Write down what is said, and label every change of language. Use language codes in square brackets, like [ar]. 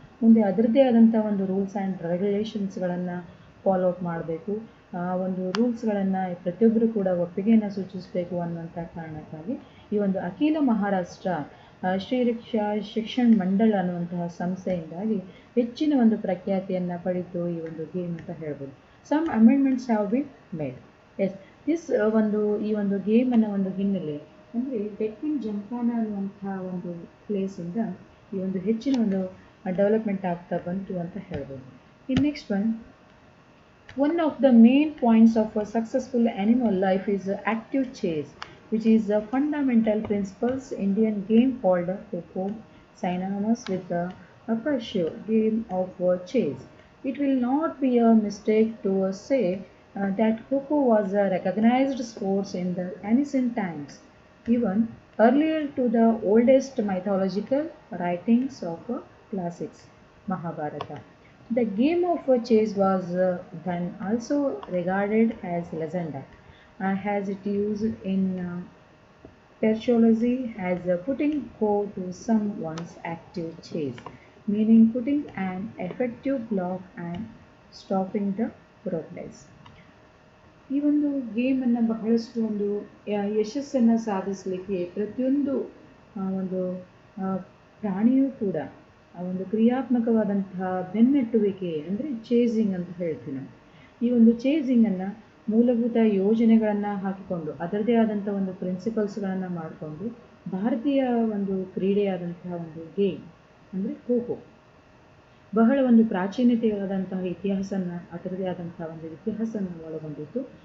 [kn] ಮುಂದೆ ಅದರದ್ದೇ ಆದಂಥ ಒಂದು ರೂಲ್ಸ್ ಆ್ಯಂಡ್ ರೆಗ್ಯುಲೇಷನ್ಸ್ಗಳನ್ನು ಫಾಲೋ ಅಪ್ ಮಾಡಬೇಕು, ಒಂದು ರೂಲ್ಸ್ಗಳನ್ನು ಪ್ರತಿಯೊಬ್ಬರು ಕೂಡ ಒಪ್ಪಿಗೆಯನ್ನು ಸೂಚಿಸಬೇಕು ಅನ್ನುವಂಥ ಕಾರಣಕ್ಕಾಗಿ ಈ ಒಂದು ಅಖಿಲ ಮಹಾರಾಷ್ಟ್ರ ಶ್ರೀ ಶಿಕ್ಷಣ ಮಂಡಳ ಅನ್ನುವಂತಹ ಸಂಸ್ಥೆಯಿಂದಾಗಿ ಹೆಚ್ಚಿನ ಒಂದು ಪ್ರಖ್ಯಾತಿಯನ್ನು ಪಡೆದು ಈ ಒಂದು ಗೇಮ್ ಅಂತ ಹೇಳ್ಬೋದು. [en] Some amendments have been made. [kn] S, this ಈ ಒಂದು ಗೇಮನ್ನು ಒಂದು ಹಿನ್ನೆಲೆ ಅಂದರೆ ಡೆಕ್ಕನ್ ಜಮ್ಖಾನಾ ಅನ್ನುವಂಥ ಒಂದು ಪ್ಲೇಸಿಂದ ಈ ಒಂದು ಹೆಚ್ಚಿನ ಒಂದು ಡೆವಲಪ್ಮೆಂಟ್ ಆಗ್ತಾ ಬಂತು ಅಂತ ಹೇಳ್ಬೋದು. [en] In next one of the main points of a successful animal life is active chase, which is a fundamental principles Indian game called Kho, synonymous with the pursuit game of chase. It will not be a mistake to say that Kho was a recognized sport in the ancient times, even earlier to the oldest mythological writings of classics, Mahabharata. The game of chase was then also regarded as legendary, as it used in Persiology as putting Kho to someone's active chase, meaning putting an effective block and stopping the progress. [kn] ಈ ಒಂದು ಗೇಮನ್ನು ಬಹಳಷ್ಟು ಒಂದು ಯಶಸ್ಸನ್ನು ಸಾಧಿಸಲಿಕ್ಕೆ ಪ್ರತಿಯೊಂದು ಒಂದು ಪ್ರಾಣಿಯೂ ಕೂಡ ಒಂದು ಕ್ರಿಯಾತ್ಮಕವಾದಂತಹ ಬೆನ್ನಟ್ಟುವಿಕೆ ಅಂದರೆ ಚೇಸಿಂಗ್ ಅಂತ ಹೇಳ್ತೀವಿ ನಾವು. ಈ ಒಂದು ಚೇಸಿಂಗನ್ನು ಮೂಲಭೂತ ಯೋಜನೆಗಳನ್ನು ಹಾಕಿಕೊಂಡು ಅದರದೇ ಆದಂಥ ಒಂದು ಪ್ರಿನ್ಸಿಪಲ್ಸ್ಗಳನ್ನು ಮಾಡಿಕೊಂಡು ಭಾರತೀಯ ಒಂದು ಕ್ರೀಡೆಯಾದಂತಹ ಒಂದು ಗೇಮ್ ಅಂದರೆ ಖೋ ಬಹಳ ಒಂದು ಪ್ರಾಚೀನತೆಯಾದಂತಹ ಇತಿಹಾಸನ ಅದರದೇ ಆದಂತಹ ಒಂದು ಇತಿಹಾಸನ ಒಳಗೊಂಡಿತ್ತು.